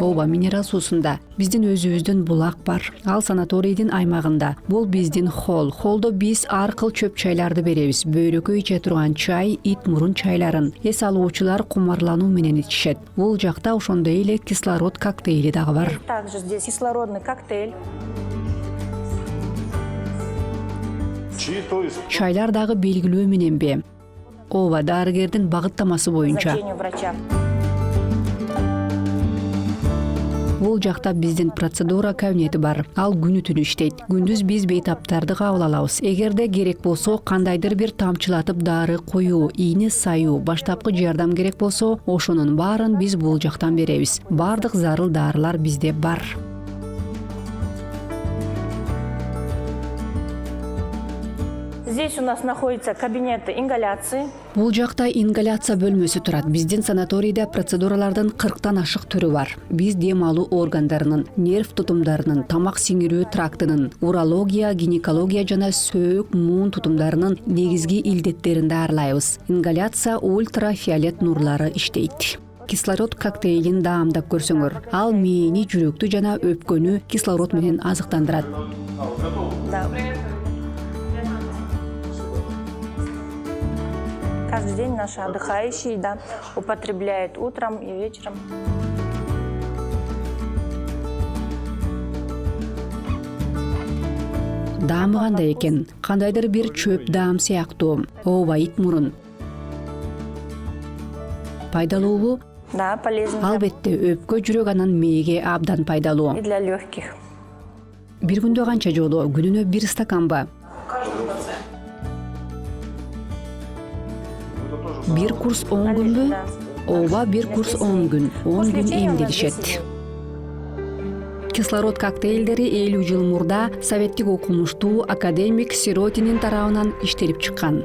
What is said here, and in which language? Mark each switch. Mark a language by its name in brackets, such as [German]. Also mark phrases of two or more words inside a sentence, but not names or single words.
[Kyrgyz] Ооба, минерал суусунда. Биздин өзүбүздүн булак бар. Ал санаторийдин аймагында. Бул биздин холл. Холдо биз ар кыл чөп чайларды беребиз. Бөйрөккө иче турган чай, ит мурун чайларын. Эс алуучулар кумарлануу менен ичишет. Бул жакта ошондой эле кислород коктейли дагы бар. [Russian] Также здесь кислородный коктейль. То есть [Kyrgyz] Чайлар дагы белгилөө мененби? Ооба, дарыгердин багыттамасы боюнча. [Russian] Назначение врача. [Kyrgyz] Бул жакта биздин процедура кабинети бар. Ал күнү түнү иштейт. Күндүз биз бейтаптарды кабыл алабыз. Эгерде керек болсо, кандайдыр бир тамчылатып дары коюу, ийне саюу, баштапкы жардам керек болсо, ошонун баарын биз бул жактан беребиз. Бардык зарыл дарылар бизде бар. [Russian] Здесь у нас находится кабинет ингаляции. [Kyrgyz] Бул жакта ингаляция бөлмөсү турат. Биздин санаторийде процедуралардын 40тан ашык түрү бар. Биз дем алуу органдарынын, нерв тутумдарынын, тамак сиңирүү трактынын, урология, гинекология жана сөөк, муун тутумдарынын негизги илдеттерин даарылайбыз. Ингаляция ультрафиолет нурлары иштейт. Кислород коктейлин даамдап көрсөңөр. Ал мээни, жүрөктү жана өпкөнү кислород менен азыктандырат. [Russian] Да. Каждый день наши отдыхающие, да, употребляют утром и вечером. [Kyrgyz] Даамы кандай экен? Кандайдыр бир чөп даам сыяктуу. Ооба, ит мурун. пайдалуубу? [Russian] Да, полезно. [Kyrgyz] Албетте, өпкө, жүрөк анан мээге абдан пайдалуу. [Russian] И для легких. [Kyrgyz] Бир күндө канча жолу? Күнүнө 1 стаканба? Бир курс 10 күнбү? Ооба, бир курс 10 күн. 10 күн эмделишет. Кислород коктейлдери 50 жыл мурда советтик окумуштуу академик Сиротинин тарабынан иштелип чыккан.